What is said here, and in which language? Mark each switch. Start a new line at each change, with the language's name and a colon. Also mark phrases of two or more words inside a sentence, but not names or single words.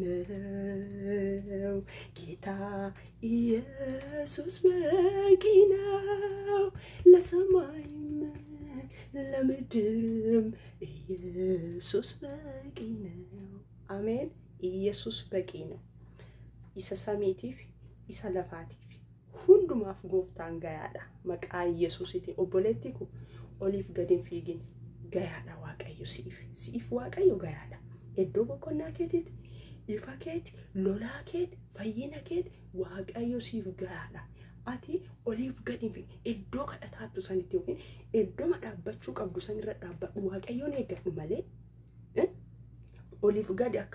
Amharic: ነው ጌታ ኢየሱስ በቂ ነው ለሰማይም ለምድርም ኢየሱስ በቂ ነው አሜን ኢየሱስ በቂ ነው
Oromo: isa samiif isa lafaatiif hundumaaf gooftaan gayaadha waaqa yesuusitti obboleettikoo oliif gadiin fiigin gayaadha waaqayyo siif waaqayyo gayaadha iddoo boqonnaa keetiitti ifa keeti lolaa keeti fayyina keeti waaqayyo siif gayaadha ati oliif gadi iddoo kadhataattu sanitti yookiin iddoo dhaabbachuu qabdu sanirra dhaabbadhu waaqayyoon eeggadhu malee oliif gadi akka